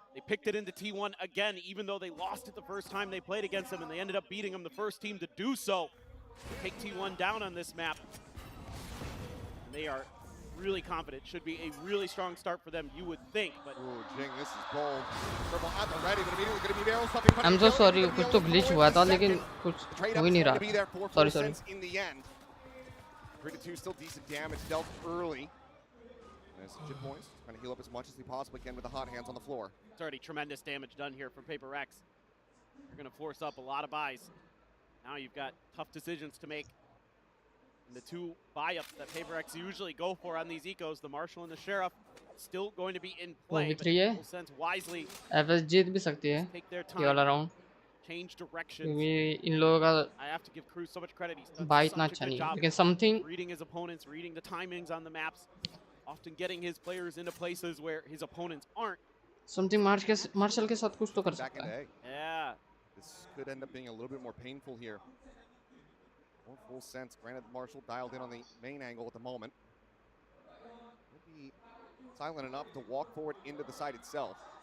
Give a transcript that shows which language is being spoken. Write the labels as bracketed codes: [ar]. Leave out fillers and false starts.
[en] They picked it into T1 again, even though they lost it the first time they played against them, and they ended up beating them, the first team to do so. They take T1 down on this map. And they are really confident. Should be a really strong start for them, you would think. But Jing, this is bold. Purple at the ready, but immediately going to be barrel stopping. I'm so sorry, [hi] कुछ तो glitch हुआ था, लेकिन कुछ हो ही नहीं रहा. [en] Sorry. In the end, 3-2, still decent damage dealt early. As Jit Boys trying to heal up as much as he possibly can with the hot hands on the floor. It's already tremendous damage done here from Paper Rex. They're going to force up a lot of buys. Now you've got tough decisions to make. And the 2 buy-ups that Paper X usually go for on these ecos, the Marshal and the Sheriff, still going to be in play. But Full Sense wisely take their time, change directions. I have to give Cruz so much credit. He's done such a good job reading his opponents, reading the timings on the maps, often getting his players into places where his opponents aren't. [hi] Something martial के साथ कुछ तो कर सकता है. [en] Yeah. This could end up being a little bit more painful here. More full sense. Granted, Marshall dialed in on the main angle at the moment. He'll be silent enough to walk forward into the site itself.